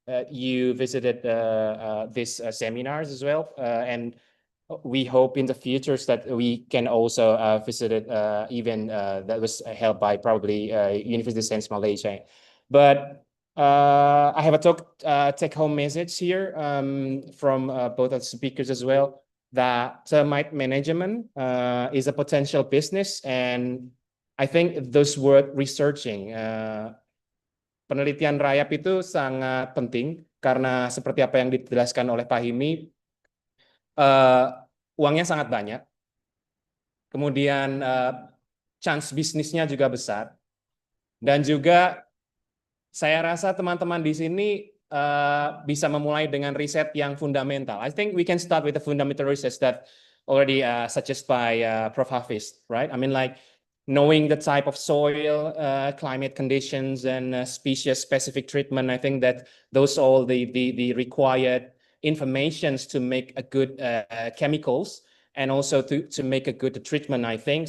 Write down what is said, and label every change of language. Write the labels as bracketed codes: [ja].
[en] You visited these seminars as well, and we hope in the future that we can also visit it even that was held by probably University of Science Malaysia. But I have a take-home message here from both of the speakers as well, that termite management is a potential business, and I think those worth researching. [id] Penelitian rayap itu sangat penting karena seperti apa yang dijelaskan oleh Pak Himi, uangnya sangat banyak, kemudian chance bisnisnya juga besar, dan juga saya rasa teman-teman di sini bisa memulai dengan riset yang fundamental. [en] I think we can start with the fundamental research that already suggested by Prof. Hafiz, right? I mean, like knowing the type of soil, climate conditions, and species-specific treatment. I think that those all the required informations to make a good chemicals, and also to make a good treatment, I think.